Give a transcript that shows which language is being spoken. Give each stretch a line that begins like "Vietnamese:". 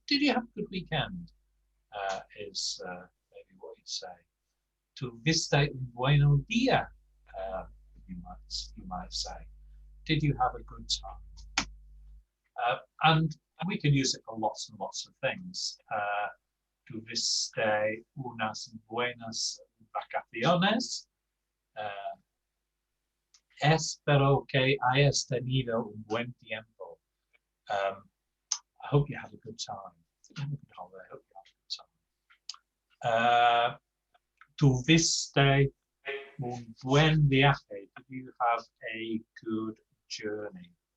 English: Did you have a good weekend? Is maybe what you'd say.
Spanish: Tuviste un buen día?
English: You might say. Did you have a good time? And we can use it for lots and lots of things.
Spanish: Tuviste unas buenas vacaciones? Espero que hayas tenido un buen tiempo.
English: I hope you had a good time. I hope you had a good time.
Spanish: Tuviste un buen viaje?
English: Did you have a good journey?